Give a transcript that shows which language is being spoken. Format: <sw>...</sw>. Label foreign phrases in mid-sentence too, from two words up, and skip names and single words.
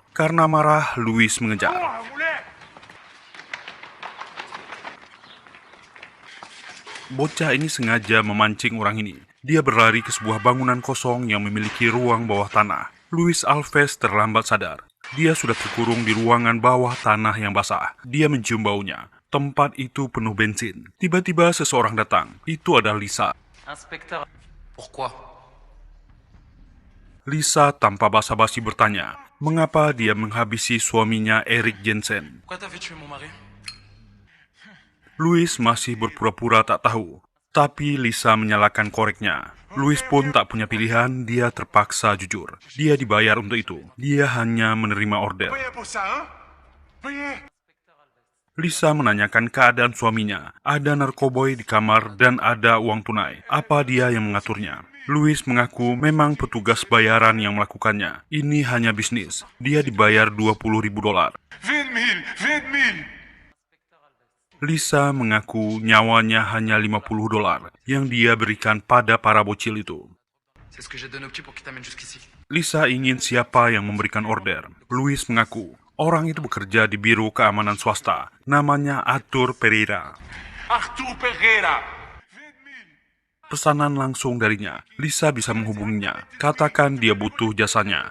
<id>Karena marah, Luis mengejar. Bocah ini sengaja memancing orang ini. Dia berlari ke sebuah bangunan kosong yang memiliki ruang bawah tanah. Luis Alves terlambat sadar. Dia sudah terkurung di ruangan bawah tanah yang basah. Dia mencium baunya. Tempat itu penuh bensin. Tiba-tiba seseorang datang. Itu adalah Lisa.</id> <fr>Inspecteur. Pourquoi?</fr> <id>Lisa tanpa basa-basi bertanya, mengapa dia menghabisi suaminya Erik Jensen.</id> <fr>Pourquoi t'as fait tuer mon mari?</fr> <id>Louis masih berpura-pura tak tahu, tapi Lisa menyalakan koreknya. Louis pun tak punya pilihan, dia terpaksa jujur. Dia dibayar untuk itu. Dia hanya menerima order. Lisa menanyakan keadaan suaminya. Ada narkoboy di kamar dan ada uang tunai. Apa dia yang mengaturnya? Louis mengaku memang petugas bayaran yang melakukannya. Ini hanya bisnis. Dia dibayar $20.000. Lisa mengaku nyawanya hanya $50 yang dia berikan pada para bocil itu.</id> <fr>C'est ce que j'ai donné au petit pour qu'il t'amène jusqu'ici.</fr> <id>Lisa ingin siapa yang memberikan order. Louis mengaku orang itu bekerja di Biro Keamanan Swasta. Namanya Arthur Pereira. Pesanan langsung darinya. Lisa bisa menghubunginya. Katakan dia butuh jasanya.</id>